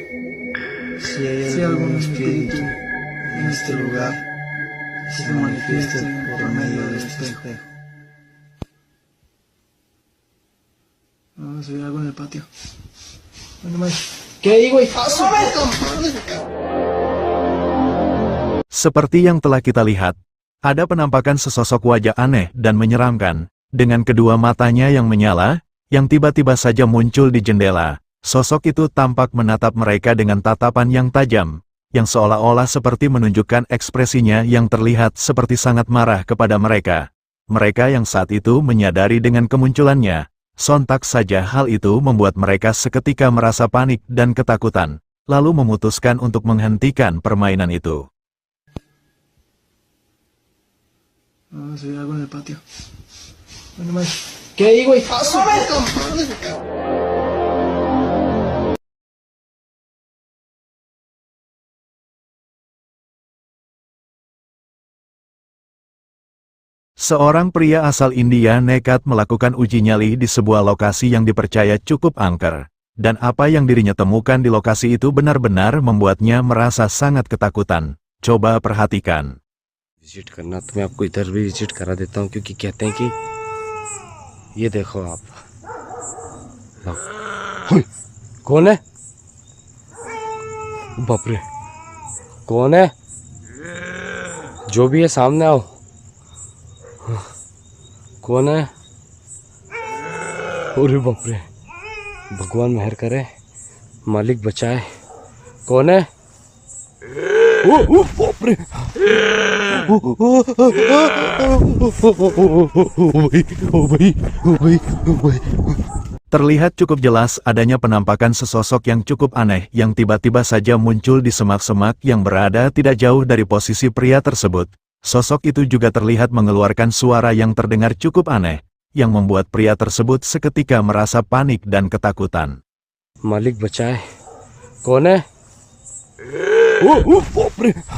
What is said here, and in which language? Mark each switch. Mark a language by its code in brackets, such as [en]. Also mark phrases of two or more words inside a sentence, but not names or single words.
[es] Si hay algún espíritu en este lugar, que se manifieste por medio de este espejo. Vamos a subir algo en el patio. Bueno, más. ¿Qué hay, güey? [id] Seperti yang telah kita lihat, ada penampakan sesosok wajah aneh dan menyeramkan, dengan kedua matanya yang menyala, yang tiba-tiba saja muncul di jendela. Sosok itu tampak menatap mereka dengan tatapan yang tajam, yang seolah-olah seperti menunjukkan ekspresinya yang terlihat seperti sangat marah kepada mereka. Mereka yang saat itu menyadari dengan kemunculannya, sontak saja hal itu membuat mereka seketika merasa panik dan ketakutan, lalu memutuskan untuk menghentikan permainan itu. [es] Se ve algo en el patio. Bueno, Mike. ¿Qué hay, güey? ¡Ah, su puta madre! [id] Seorang pria asal India nekat melakukan uji nyali di sebuah lokasi yang dipercaya cukup angker, dan apa yang dirinya temukan di lokasi itu benar-benar membuatnya merasa sangat ketakutan. Coba perhatikan. [hi] विजिट करना तो मैं आपको इधर भी विजिट करा देता हूँ क्योंकि कहते हैं कि ये देखो आप हुई, कौन है? बाप रे, कौन है? जो भी है सामने आओ। कौन है? अरे बाप रे, भगवान मेहर करे, मालिक बचाए। कौन है? ओ बाप रे, [id] Terlihat cukup jelas adanya penampakan sesosok yang cukup aneh yang tiba-tiba saja muncul di semak-semak yang berada tidak jauh dari posisi pria tersebut. Sosok itu juga terlihat mengeluarkan suara yang terdengar cukup aneh, yang membuat pria tersebut seketika merasa panik dan ketakutan. [hi] मालिक बचाए। कौन है? बाप रे,